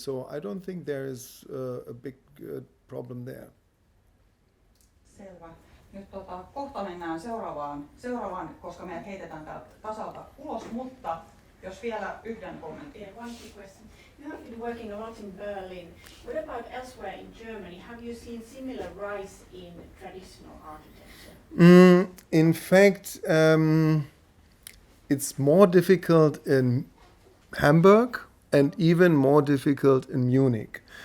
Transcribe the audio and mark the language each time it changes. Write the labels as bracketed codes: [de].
[en] So I don't think there is a big problem there. [fi] Selvä. Nyt kohta mennään seuraavaan, koska meidät heitetään täältä tasalta ulos, mutta jos vielä yhden kommentin. [en] Yeah, one quick question. You have been working a lot in Berlin. What about elsewhere in Germany? Have you seen similar rise in traditional architecture? in fact, it's more difficult in Hamburg and even more difficult in Munich.